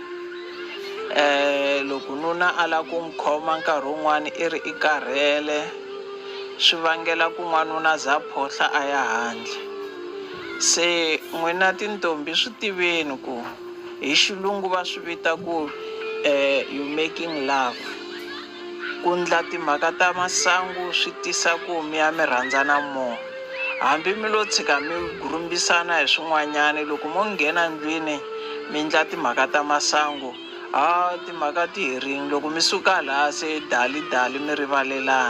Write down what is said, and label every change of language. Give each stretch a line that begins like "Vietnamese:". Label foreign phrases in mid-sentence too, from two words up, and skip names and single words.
Tsonga: Loko nuna a lava ku n'wi khoma nkarhi wun'wani i ri i karhele, swi vangela ku n'wanuna za phohla a ya handle. Se n'wina tintombi swi tiveni ku hi xilungu va swi vita ku
English: you making love.
Tsonga: Ku ndla timhaka ta masangu swi tisa ku mi ya mi rhandzana more. Hambi mi lo tshika mi gurumbisana hi swin'wanyani, loko mo nghena ndlwini mi ndla timhaka ta masangu, timhaka ti herile. Loko mi suka laha se dali mi rivalelana.